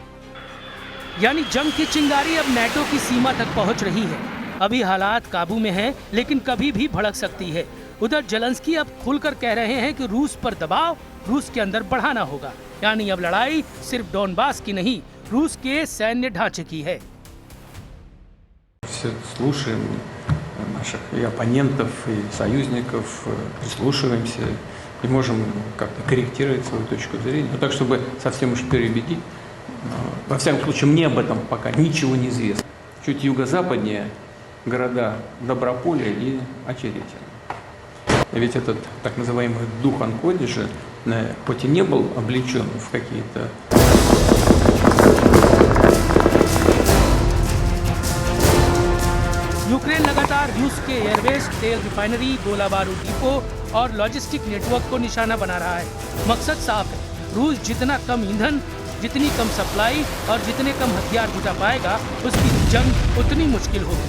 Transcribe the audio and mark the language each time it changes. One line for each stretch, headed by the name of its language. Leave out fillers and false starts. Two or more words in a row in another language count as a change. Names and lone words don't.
Hindi: यानी जंग की चिंगारी अब नेटो की सीमा तक पहुंच रही है। अभी हालात काबू में हैं, लेकिन कभी भी भड़क सकती है। उधर जेलेंस्की अब खुलकर कह रहे हैं कि रूस पर दबाव रूस के अंदर बढ़ाना होगा। यानी अब लड़ाई सिर्फ डोनबास की नहीं, रूस के सैन्य ढांचे की है।
Russian: Слушаем наших и оппонентов, и союзников, прислушиваемся и можем как-то корректировать свою точку зрения. Но так, чтобы совсем уж переубедить, во всяком случае, мне об этом пока ничего не известно. Чуть юго-западнее города Доброполе и Очеретино. Ведь этот так называемый дух Анкодижа, хоть и не был облечен в какие-то
Hindi: यूक्रेन लगातार रूस के एयरबेस, तेल रिफाइनरी, गोला बारूद डिपो और
English: logistic network
Hindi: को निशाना बना रहा है। मकसद साफ है, रूस जितना कम ईंधन, जितनी कम सप्लाई और जितने कम हथियार जुटा पाएगा, उसकी जंग उतनी मुश्किल होगी।